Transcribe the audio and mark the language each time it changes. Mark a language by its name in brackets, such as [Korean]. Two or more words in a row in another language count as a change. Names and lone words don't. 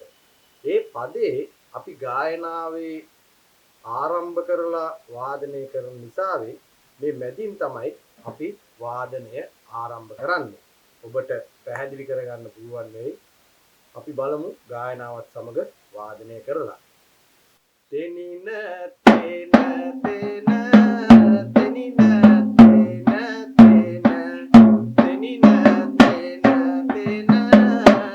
[Sinhala] ඒ පදේ අපි ගායනාවේ ආරම්භ කරලා වාදනය කරන නිසා මේ මැදින් තමයි අපි වාදනය ආරම්භ කරන්නේ. ඔබට පැහැදිලි කරගන්න පුළුවන් වෙයි. අපි බලමු ගායනාවත් සමග වාදනය කරලා. තෙනින තේන තේන තෙනින තේන තේන තෙනින තේන තේන